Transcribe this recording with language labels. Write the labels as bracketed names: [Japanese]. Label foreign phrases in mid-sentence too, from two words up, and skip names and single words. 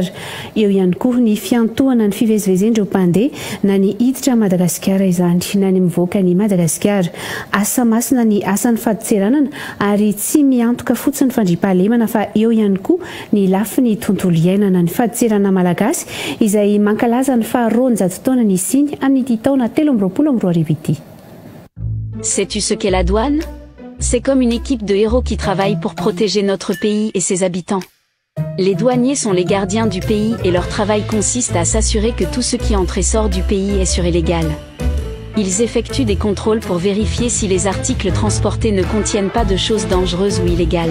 [Malagasy] Eo ihany koa ny fiantohana ny fivezivezendreo mpandeha na ny hiditra Madagasikara izany na ny mivoaka ny Madagasikara. Asa masina ny asan'ny fahadiseranana ary tsy miantoka fotsiny fandriampahalemana fa eo ihany koa ny lafiny tontolo iainana ny fahadiserana malagasy izay mankalaza ny faha-100 taona ny isiny amin'ny taona 2024 ity. [French] Sais-tu ce qu'est la douane? C'est comme une équipe de héros qui travaillent pour protéger notre pays et ses habitants. Les douaniers sont les gardiens du pays et leur travail consiste à s'assurer que tout ce qui entre et sort du pays est sur et légal. Ils effectuent des contrôles pour vérifier si les articles transportés ne contiennent pas de choses dangereuses ou illégales.